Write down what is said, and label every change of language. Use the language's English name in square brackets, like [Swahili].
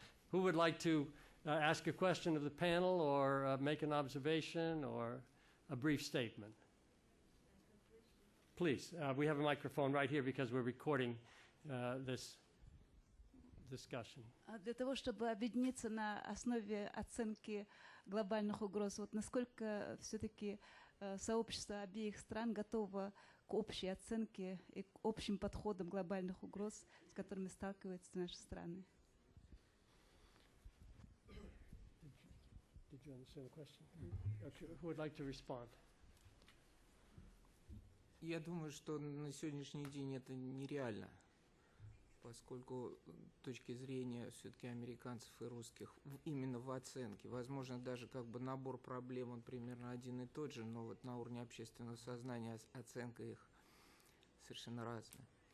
[English] Who would like to ask a question of the panel, or make an observation, or a brief statement? Please, we have a microphone right here because we're recording this discussion. [Russian] Для того, чтобы объединиться на основе оценки глобальных угроз, вот насколько все-таки сообщество обеих стран готово к общей оценке и к общим подходам глобальных угроз, с которыми сталкиваются наши страны? [English] Did you understand the question? Okay, who would like to respond? [Russian] Я думаю, что на сегодняшний день это нереально. поскольку точки зрения все-таки американцев и русских именно в оценке, возможно, даже как бы набор проблем, он примерно один и тот же, но вот на уровне общественного сознания оценка их совершенно разная.